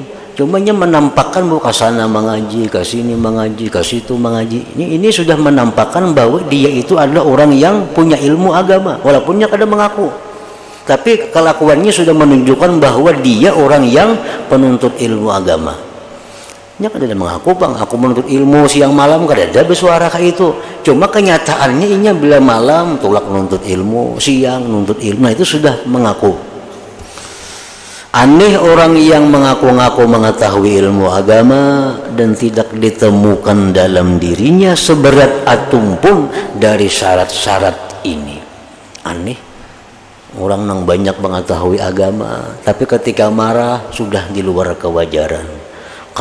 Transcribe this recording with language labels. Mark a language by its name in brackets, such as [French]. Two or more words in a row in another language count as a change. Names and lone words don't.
[Indonesian] Cuma menampakkan bahwa ke sana mengaji, ke sini mengaji, ke situ mengaji. Ini sudah menampakkan bahwa dia itu adalah orang yang punya ilmu agama, walaupun dia kadang mengaku. Tapi kelakuannya sudah menunjukkan bahwa dia orang yang penuntut ilmu agama. [Banjar] Nya kada mengaku bang, aku menuntut ilmu siang malam, kada ada bersuara kayak itu. Cuma kenyataannya inya bila malam tulak menuntut ilmu, siang menuntut ilmu. [Indonesian] Nah, itu sudah mengaku. Aneh orang yang mengaku-ngaku mengetahui ilmu agama dan tidak ditemukan dalam dirinya seberat atom pun dari syarat-syarat ini. Aneh orang yang banyak mengetahui agama, tapi ketika marah sudah di luar kewajaran.